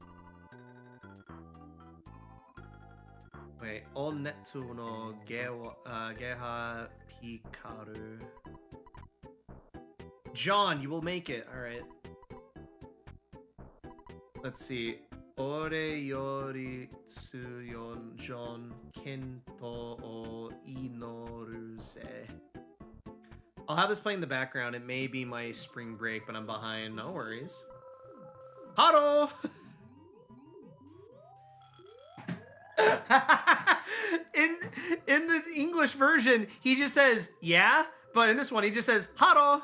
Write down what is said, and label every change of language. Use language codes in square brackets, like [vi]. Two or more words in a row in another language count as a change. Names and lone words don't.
[en] Wait, Onetsu no Geha Pikaru. John, you will make it. Alright. Let's see. [ja] 俺より強んジョン健闘を祈るぜ. [en] I'll have this playing in the background. It may be my spring break, but I'm behind. No worries. Haro! in the English version, he just says, yeah, but in this one, he just says, Haro!